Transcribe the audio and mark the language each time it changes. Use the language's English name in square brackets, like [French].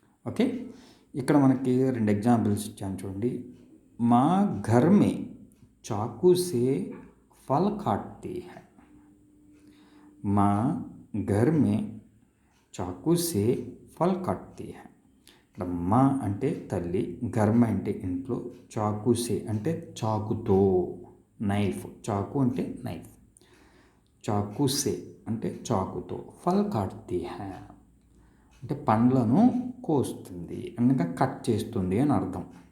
[Telugu] Okay, ఇక్కడ మనకి 2 examples ఇచ్చాను చూడండి. [Hindi] माँ घर में चाकू से फल काटती है. माँ घर में चाकू से फल काटती है. [Telugu] ఇక్కడ మా అంటే తల్లి, ఘర్మ అంటే ఇంట్లో, చాకుసే అంటే చాకుతో, నైఫ్, చాకు అంటే నైఫ్, చాకుసే అంటే చాకుతో, ఫల్ కాట్తీ హై అంటే పండ్లను కోస్తుంది, అనగా కట్ చేస్తుంది అని అర్థం.